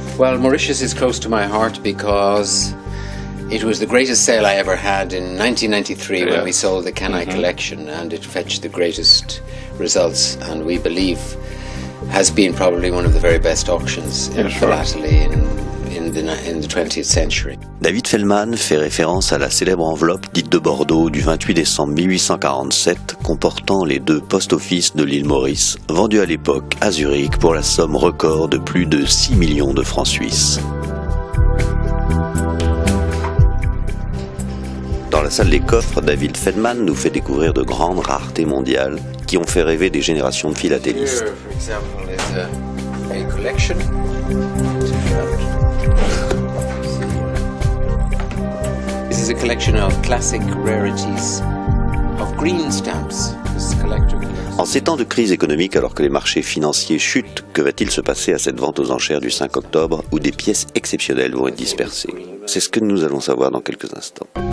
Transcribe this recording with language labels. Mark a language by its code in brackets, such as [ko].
[en] Well, Mauritius is close to my heart because it was the greatest sale I ever had in 1993 when we sold the Canai collection, and it fetched the greatest results, and we believe has been probably one of the very best auctions in philately in the 20th century. [fr] David Feldman fait référence à la célèbre enveloppe dite de Bordeaux du 28 décembre 1847 comportant les 2 post-office de l'île Maurice, vendus à l'époque à Zurich pour la somme record de plus de 6 millions de francs suisses. Dans la salle des coffres, David Feldman nous fait découvrir de grandes raretés mondiales qui ont fait rêver des générations de philatélistes. [en] Here, for example, is a collection. This is a collection of classic rarities of green stamps. This collector collects. [fr] En ces temps de crise économique, alors que les marchés financiers chutent, que va-t-il se passer à cette vente aux enchères du 5 octobre où des pièces exceptionnelles vont être dispersées? C'est ce que nous allons savoir dans quelques instants.